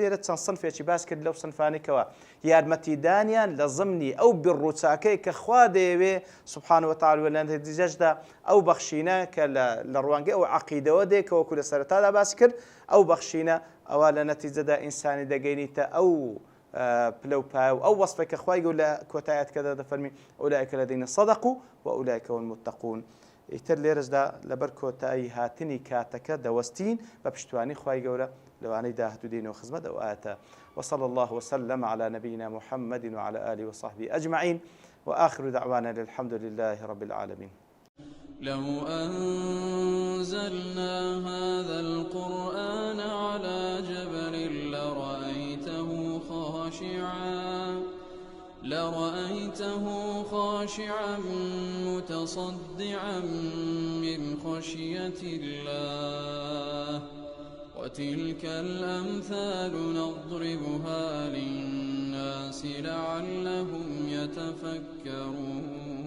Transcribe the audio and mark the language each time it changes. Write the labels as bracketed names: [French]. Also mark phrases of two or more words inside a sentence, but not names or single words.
[Central Kurdish] لێرە چەند سنفێکی باس کرد لەو سنفانێکەوە یارمەتیدانیان لە زمنی ئەو بڕ و چاکەی کە خوا دەیەوێ [Arabic] سوبحانە وتعالە [Central Kurdish] لە نەتیجەشدا ئەو بەخشینە کە لە ڕوانگەی ئەو عەقیدەوە دێ کە وەکو لە سەرەتادا باس کرد ئەو بەخشینە ئەوە لە نەتیجەدا ئینسانی دەگەینیتە ئەو پلەپایە و ئەو وەسفێک کە خوای گەورە لە کۆتایەتەکەدا دەفەرمی [Arabic] ئەولایکە الذین صەدەقوا وەئولایکە هوم المتقون. [Central Kurdish] ئیتر لێرەشدا لەبەر کۆتایی هاتنی کاتەکە دەوەستین بە پشتوانی خوای گەورە لەوانەی داهاتوو دێنەوە خزمەت ئەو ئاەتە. [Arabic] وصلى الله وسلم على نبينا محمد وعلى آله وصحبه أجمعين وآخر دعوانا الحمد لله رب العالمين. لو أنزلنا هذا القرآن على جبل لرأيته خاشعا متصدعا من خشية الله وتلك الأمثال نضربها للناس لعلهم يتفكرون.